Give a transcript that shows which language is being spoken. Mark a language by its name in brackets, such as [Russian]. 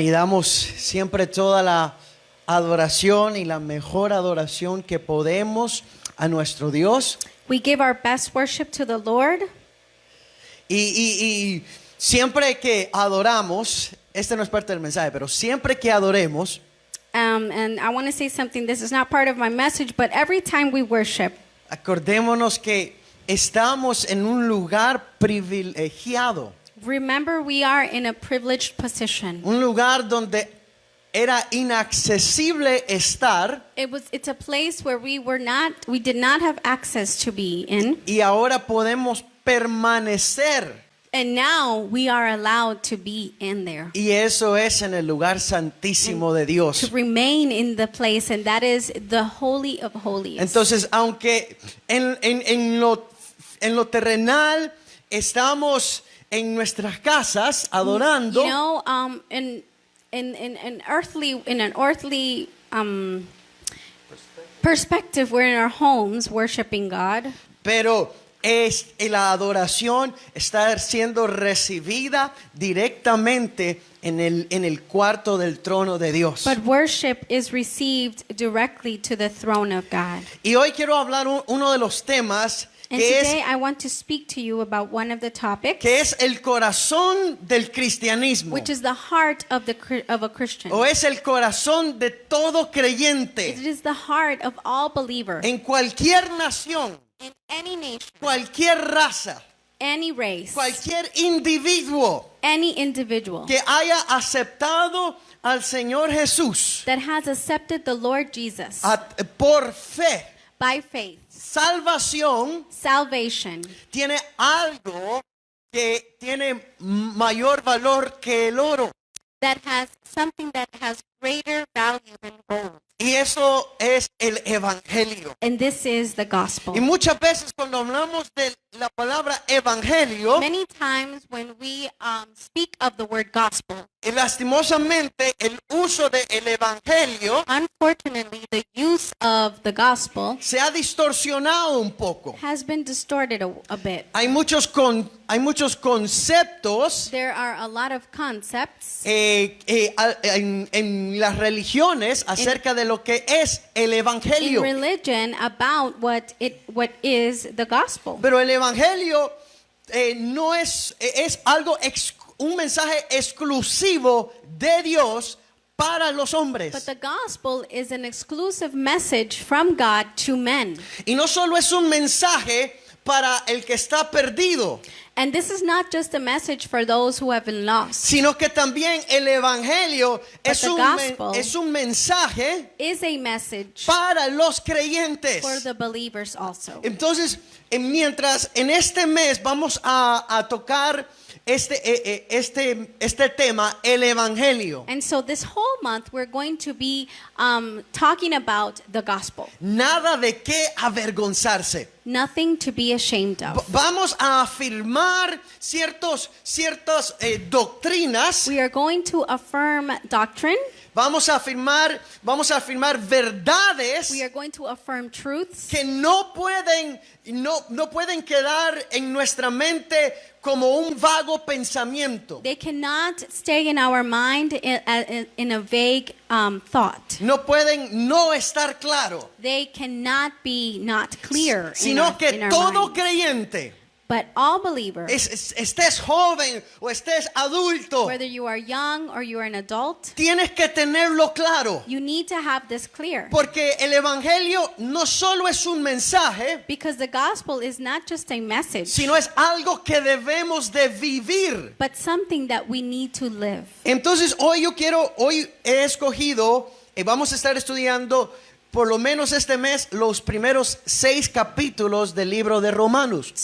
[Spanish] Y damos siempre toda la adoración y la mejor adoración que podemos a nuestro Dios. [English] We give our best worship to the Lord. [Spanish] Y siempre que adoramos, este no es parte del mensaje, pero siempre que adoremos, [English] And I want to say something. This is not part of my message, but every time we worship, [Spanish] acordémonos que estamos en un lugar privilegiado. [English] remember we are in a privileged position. [Spanish] Un lugar donde era inaccesible estar [English] It's a place where we did not have access to be in. [Spanish] y ahora podemos permanecer. [English] And now we are allowed to be in there. [Spanish] Y eso es en el lugar santísimo de [English] To [Spanish] Dios. [English] remain in the place, and that is the Holy of Holies. [Spanish] Entonces, aunque en lo terrenal estamos en nuestras casas adorando, [English] You know, in an earthly perspective, we're in our homes worshiping God. [Spanish] pero la adoración está siendo recibida directamente en el cuarto del trono de Dios. [English] But worship is received directly to the throne of God. [Spanish] Y hoy quiero hablar uno de los temas [English] And [Spanish] que [English] today [Spanish] es, [English] I want to speak to you about one of the topics, [Spanish] que es el corazón del cristianismo, [English] which is the heart of a Christian. [Spanish] o es el corazón de todo [English] It [Spanish] creyente [English] is the heart of all believers [Spanish] en cualquier nación, [English] in any nation, [Spanish] cualquier raza, [English] any race, [Spanish] cualquier individuo [English] any individual [Spanish] que haya aceptado al Señor Jesús [English] that has accepted the Lord Jesus [Spanish] por fe. [English] by faith. [Spanish] Salvación [English] Salvation [Spanish] tiene algo que tiene mayor valor que el oro. [English] that has something that has greater value than gold. [Spanish] Y eso es el evangelio. [English] And this is the gospel. [Spanish] Y muchas veces cuando hablamos de la palabra evangelio, [English] Many times when we speak of the word gospel, [Spanish] y lastimosamente el uso del evangelio [English] unfortunately, the use of the gospel [Spanish] se ha distorsionado un poco. [English] has been distorted a bit. [Spanish] Hay muchos conceptos [English] There are a lot of concepts [Spanish] en las religiones acerca de lo que es el [English] in [Spanish] evangelio. [English] religion about what is the gospel. [Spanish] Pero el evangelio no es algo un mensaje exclusivo de Dios para los [English] But [Spanish] hombres. [English] the gospel is an exclusive message from God to men. [Spanish] Y no solo es un mensaje para el que está perdido, [English] And this is not just a message for those who have been lost. [Spanish] sino que también el evangelio es [English] the gospel [Spanish] es un mensaje [English] Is a message [Spanish] para los creyentes. [English] for the believers also. [Spanish] Entonces, mientras en este mes vamos a tocar este tema, el evangelio. [English] And so this whole month we're going to be talking about the gospel. [Spanish] Nada de qué avergonzarse. [English] Nothing to be ashamed of. [Spanish] Vamos a afirmar ciertas doctrinas. [English] We are going to affirm doctrine. [Spanish] Vamos a afirmar verdades [English] We are going to affirm truths [Spanish] que no pueden quedar en nuestra mente como un vago pensamiento. [English] They cannot stay in our mind in a vague thought. [Spanish] No pueden no estar claro, [English] They cannot be not clear [Spanish] sino que [English] in our [Spanish] todo [English] mind. [Spanish] creyente, [English] But all believers, [Spanish] estés joven o estés adulto, [English] whether you are young or you are an adult, [Spanish] tienes que tenerlo claro. [English] you need to have this clear. [Spanish] Porque el evangelio no solo es un mensaje, [English] Because the gospel is not just a message, [Spanish] sino es algo que debemos de vivir. [English] but something that we need to live. [Spanish] Entonces hoy he escogido, vamos a estar estudiando por lo menos este mes los primeros 6 capítulos del libro de Romanos.